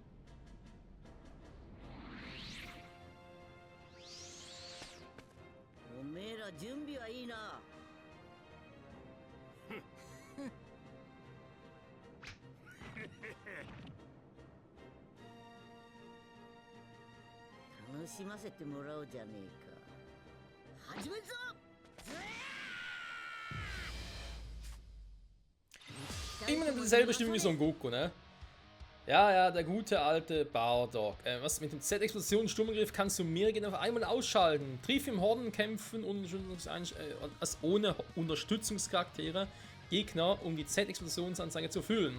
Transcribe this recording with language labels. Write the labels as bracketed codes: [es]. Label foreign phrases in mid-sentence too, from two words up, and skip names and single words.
[ja] おめえら準備はいいな。楽しませてもらおうじゃねえか。始めるぞ。 [de] Immer dieselbe Stimme wie Son Goku, ne? Ja, ja, der gute alte Bardock. Was mit dem Z-Explosion Sturmangriff kannst du Mirgen auf einmal ausschalten. Triff im Hordenkämpfen ohne Unterstützungscharaktere Gegner, um die Z-Explosionsanzeige zu füllen.